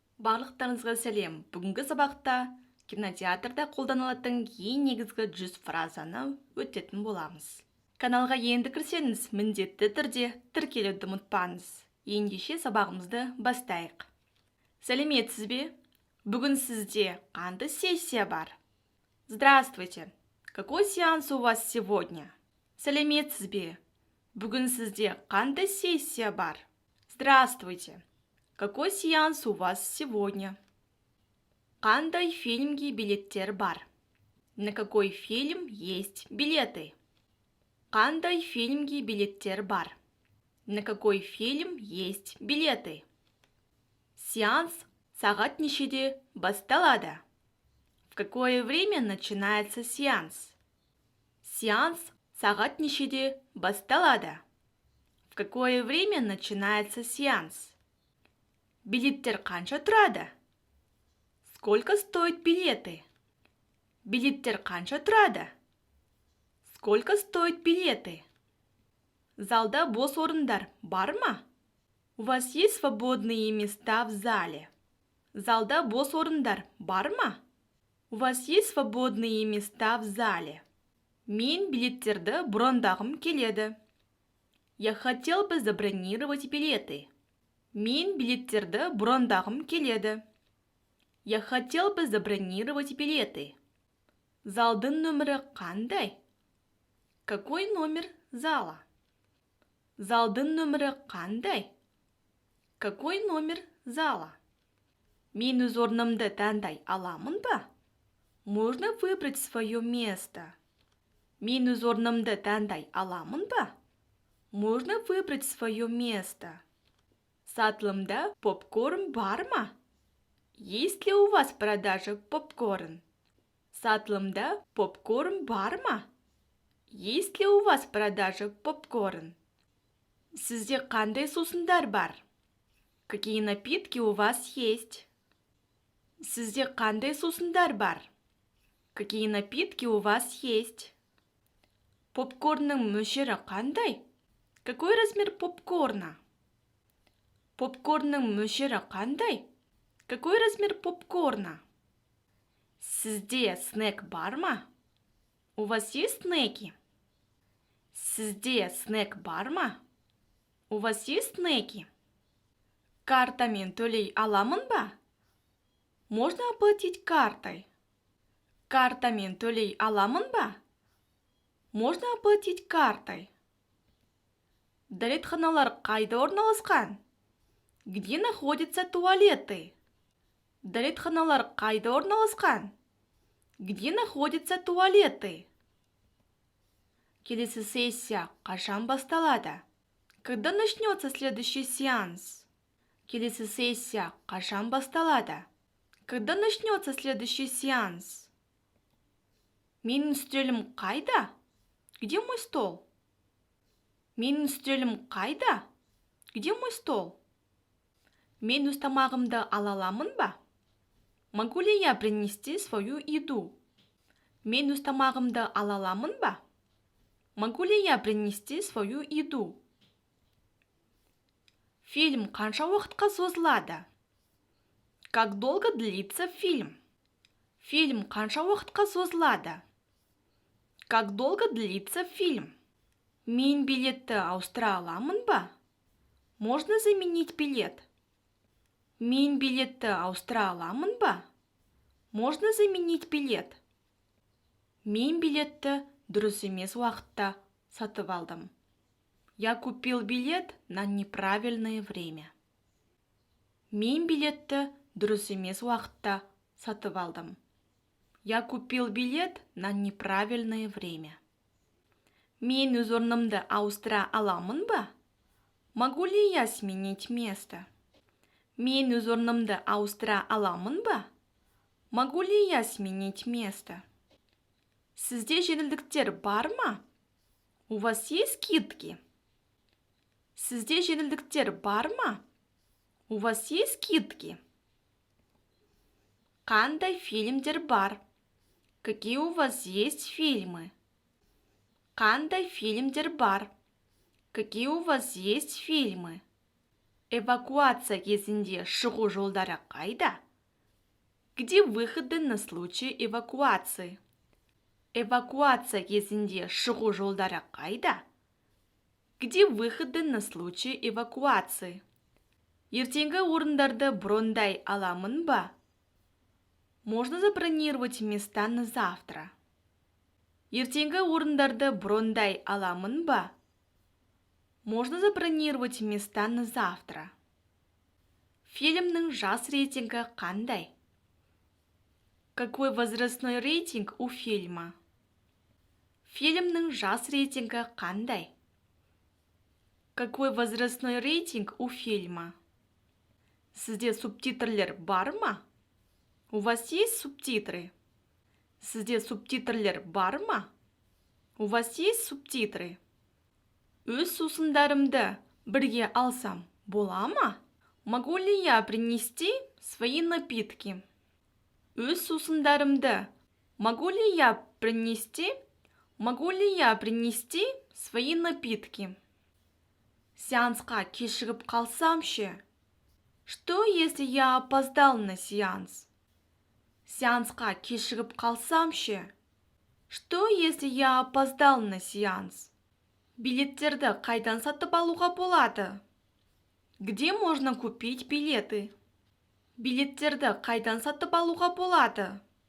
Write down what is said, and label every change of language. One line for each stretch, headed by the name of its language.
Kazakh: Барлықтарыңызға сәлем. Бүгінгі сабақта кинотеатрда қолданылатын ең негізгі 100 фразаны өтетін боламыз. Каналға енді кірсеңіз, міндетті түрде тіркелуді ұмытпаңыз. Ендеше сабағымызды бастайық. Сәлеметсіз бе? Бүгін сізде қандай сессия бар?
Russian: Здравствуйте. Какой сеанс у вас сегодня?
Kazakh: Сәлеметсіз бе? Бүгін сізде қандай сессия бар?
Russian: Здравствуйте. Какой сеанс у вас сегодня?
Kazakh: Қандай фильмге билеттер бар?
Russian: На какой фильм есть билеты?
Kazakh: Қандай фильмге билеттер бар?
Russian: На какой фильм есть билеты?
Kazakh: Сеанс сағат нешеде басталады?
Russian: В какое время начинается сеанс?
Kazakh: Сеанс сағат нешеде басталады?
Russian: В какое время начинается сеанс?
Kazakh: Билеттер қанша тұрады?
Russian: Сколько стоят билеты?
Kazakh: Билеттер қанша тұрады?
Russian: Сколько стоят билеты?
Kazakh: Залда бос орындар бар ма?
Russian: У вас есть свободные места в зале?
Kazakh: Залда бос орындар бар ма?
Russian: У вас есть свободные места в зале?
Kazakh: Мен билеттерді брондағым келеді.
Russian: Я хотел бы забронировать билеты.
Kazakh: Мен билеттерді брондағым келеді.
Russian: Я хотел бы забронировать билеты.
Kazakh: Залдың нөмірі қандай?
Russian: Какой номер зала?
Kazakh: Залдың нөмірі қандай?
Russian: Какой номер зала?
Kazakh: Мен өз орнымды таңдай аламын ба?
Russian: Можно выбрать свое место.
Kazakh: Мен өз орнымды таңдай аламын ба?
Russian: Можно выбрать свое место.
Kazakh: Сатылымда попкорн бар ма?
Russian: Есть ли у вас продажа попкорн?
Kazakh: Сатылымда попкорн бар ма?
Russian: Есть ли у вас продажа попкорн?
Kazakh: Сізде қандай сусындар бар?
Russian: Какие напитки у вас есть?
Kazakh: Сізде қандай сусындар бар?
Russian: Какие напитки у вас есть?
Kazakh: Попкорнның мөлшері қандай?
Russian: Какой размер попкорна?
Kazakh: Попкорнның мөлшері қандай?
Russian: Какой размер попкорна?
Kazakh: Сізде снэк бар ма?
Russian: У вас есть снеки?
Kazakh: Сізде снэк бар ма?
Russian: У вас есть снеки?
Kazakh: Картамен төлей аламын ба?
Russian: Можно оплатить картой?
Kazakh: Картамен төлей аламын ба?
Russian: Можно оплатить картой?
Kazakh: Дәретханалар қайда орналасқан?
Russian: Где находятся туалеты?
Kazakh: Дәретханалар қайда орналасқан?
Russian: Где находятся туалеты?
Kazakh: Келесі сессия қашан басталады?
Russian: Когда начнется следующий сеанс?
Kazakh: Келесі сессия қашан басталады?
Russian: Когда начнется следующий сеанс?
Kazakh: Менің үстелім қайда?
Russian: Где мой стол?
Kazakh: Менің үстелім қайда?
Russian: Где мой стол?
Kazakh: Мен өз тамағымды ала аламын ба?
Russian: Могу ли я принести свою еду?
Kazakh: Мен өз тамағымды ала аламын ба?
Russian: Могу ли я принести свою еду?
Kazakh: Фильм қанша уақытқа созылады?
Russian: Как долго длится фильм?
Kazakh: Фильм қанша уақытқа созылады?
Russian: Как долго длится фильм?
Kazakh: Мен билетті ауыстыра аламын ба?
Russian: Можно заменить билет?
Kazakh: Мен билетті ауыстыра аламын ба?
Russian: Можно заменить билет?
Kazakh: Мен билетті дұрыс емес уақытта сатып алдым.
Russian: Я купил билет на неправильное время.
Kazakh: Мен билетті дұрыс емес уақытта сатып алдым.
Russian: Я купил билет на неправильное время.
Kazakh: Мен өз орнымды ауыстыра аламын ба?
Russian: Могу ли я сменить место?
Kazakh: Мен өз орнымды ауыстыра аламын ба?
Russian: Могу ли я сменить место?
Kazakh: Сізде жеңілдіктер бар ма?
Russian: У вас есть скидки?
Kazakh: Сізде жеңілдіктер бар ма?
Russian: У вас есть скидки?
Kazakh: Қандай фильмдер бар?
Russian: Какие у вас есть фильмы?
Kazakh: Қандай фильмдер бар?
Russian: Какие у вас есть фильмы?
Kazakh: Эвакуация кезінде шығу жолдары қайда?
Russian: Где выходы на случай эвакуации?
Kazakh: Эвакуация кезінде шығу жолдары қайда?
Russian: Где выходы на случай эвакуации?
Kazakh: Ертеңгі орындарды брондай аламын ба?
Russian: Можно забронировать места на завтра.
Kazakh: Ертеңгі орындарды брондай аламын ба?
Russian: Можно забронировать места на завтра.
Kazakh: Фильмнің жас рейтингі қандай?
Russian: Какой возрастной рейтинг у фильма?
Kazakh: Фильмнің жас рейтингі қандай?
Russian: Какой возрастной рейтинг у фильма?
Kazakh: Сізде субтитрлер бар ма?
Russian: У вас есть субтитры?
Kazakh: Сізде субтитрлер бар ма?
Russian: У вас есть субтитры?
Kazakh: Өз сусындарымды бірге алсам бола ма?
Russian: Могу ли я принести свои напитки?
Kazakh: Өз сусындарымды
Russian: могу ли я принести свои напитки?
Kazakh: Сеансқа кешігіп қалсам ше?
Russian: Что, если я опоздал на сеанс?
Kazakh: Сеансқа кешігіп қалсам ше?
Russian: Что, если я опоздал на сеанс?
Kazakh: Билеттерді қайдан сатып алуға болады?
Russian: Где можно купить билеты?
Kazakh: Билеттерді қайдан сатып алуға болады?